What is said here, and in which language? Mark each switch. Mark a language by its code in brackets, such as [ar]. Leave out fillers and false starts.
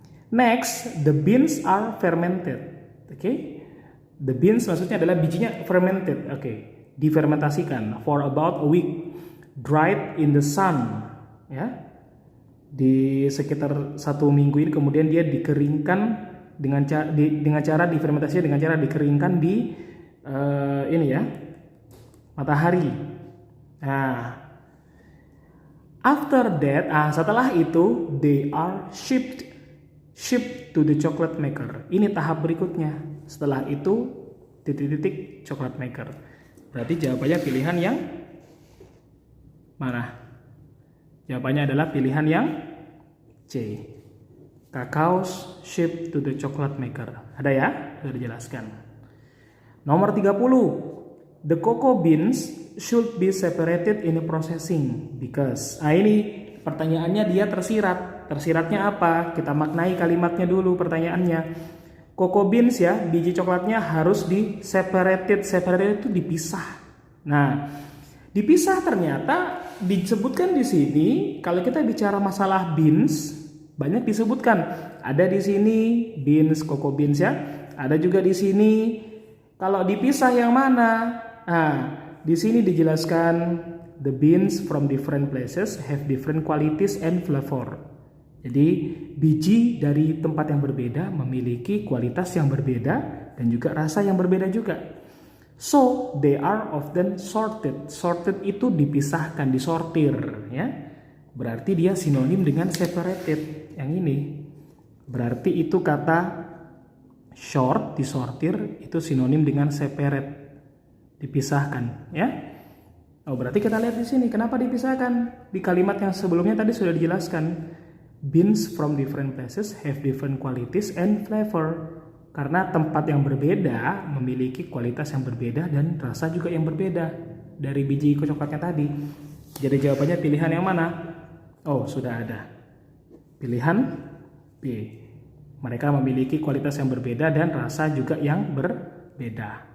[en] Next, the beans are fermented. Oke. The beans [id] maksudnya adalah bijinya fermented. [en] Oke. [id] Difermentasikan [en] for about a week. Dried in the sun. Ya. [id] Di sekitar 1 minggu ini kemudian dia dikeringkan dengan cara difermentasinya dengan cara dikeringkan di ini ya, matahari. [en] Nah, after that, [id] setelah itu [en] they are shipped to the chocolate maker. [id] Ini tahap berikutnya. Setelah itu titik-titik chocolate maker. Berarti jawabannya pilihan yang mana? Jawabannya adalah pilihan yang C. [en] Cacao shipped to the chocolate maker. [id] Ada ya? Sudah dijelaskan. [en] Nomor 30. The cocoa beans should be separated in the processing because. [id] Ini pertanyaannya dia tersirat. Tersiratnya apa? Kita maknai kalimatnya dulu pertanyaannya. Cocoa beans ya, biji coklatnya harus separated. Separated itu dipisah. Nah, dipisah ternyata disebutkan di sini. Kalau kita bicara masalah beans, banyak disebutkan. Ada di sini beans, cocoa beans ya. Ada juga di sini. Kalau dipisah yang mana? Nah, di sini dijelaskan [en] the beans from different places have different qualities and flavor. [id] Jadi biji dari tempat yang berbeda memiliki kualitas yang berbeda dan juga rasa yang berbeda juga. [en] So they are often sorted. [id] Sorted itu dipisahkan, disortir ya. Berarti dia sinonim dengan separated. Yang ini berarti itu kata short, disortir itu sinonim dengan separate, dipisahkan ya. Oh, berarti kita lihat di sini kenapa dipisahkan. Di kalimat yang sebelumnya tadi sudah dijelaskan. [en] Beans from different places have different qualities and flavor. [id] Karena tempat yang berbeda memiliki kualitas yang berbeda dan rasa juga yang berbeda dari biji coklatnya tadi. Jadi jawabannya pilihan yang mana? Oh, sudah ada. Pilihan B. Mereka memiliki kualitas yang berbeda dan rasa juga yang berbeda.